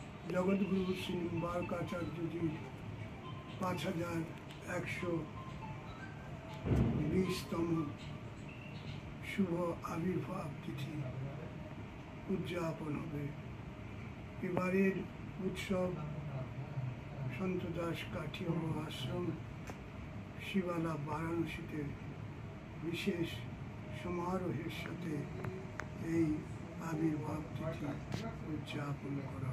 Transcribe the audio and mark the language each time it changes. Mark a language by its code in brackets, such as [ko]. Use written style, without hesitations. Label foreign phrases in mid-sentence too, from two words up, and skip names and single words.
[hi] जगद्गुरु श्री निम्बार्काचार्य जी 5120तम शुभ आविर्भाव तिथि उद्यापन হবে। [bn] এবারের উৎসব সন্ত দাস কাঠিয়া আশ্রম শিবালা বারাণসীতে বিশেষ সমারোহের সাথে এই আবির্ভাব তিথি উদযাপন করা।